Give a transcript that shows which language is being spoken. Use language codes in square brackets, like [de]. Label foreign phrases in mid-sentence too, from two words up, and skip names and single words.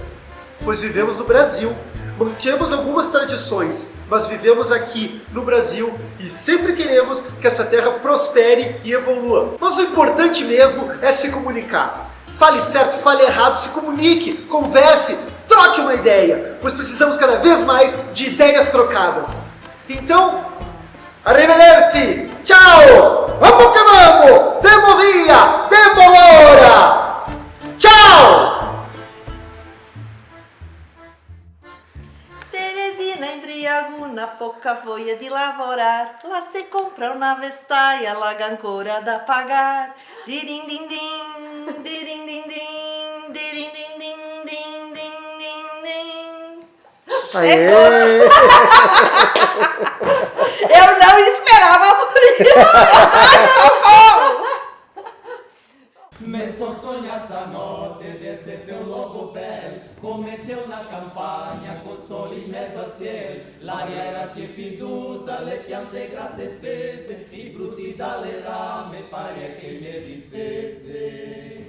[pt] Pois vivemos no Brasil, mantemos algumas tradições, mas vivemos aqui no Brasil e sempre queremos que essa terra prospere e evolua. Mas o importante mesmo é se comunicar. Fale certo, fale errado, se comunique, converse, troque uma ideia, pois precisamos cada vez mais de ideias trocadas. Então, [it] arrivederci, ciao, [pt] vamos que vamos, [vec] demo via, demo l'ora, ciao! Teresina embriago na pouca voia de lavorar, lá se compra uma vestaia, larga ancora da pagar. Dirim din din, dirim din din, dirim din din din din din din. Aê! [pt] Eu não esperava por isso! Socorro! [vec] Me son sogna stanotte d'essere teu logo bel, come teu na campagna, con sole in mezzo al cielo, l'aria era tiepidosa, le piante grasse spesse, i frutti dalle rame, pare che mi dicesse.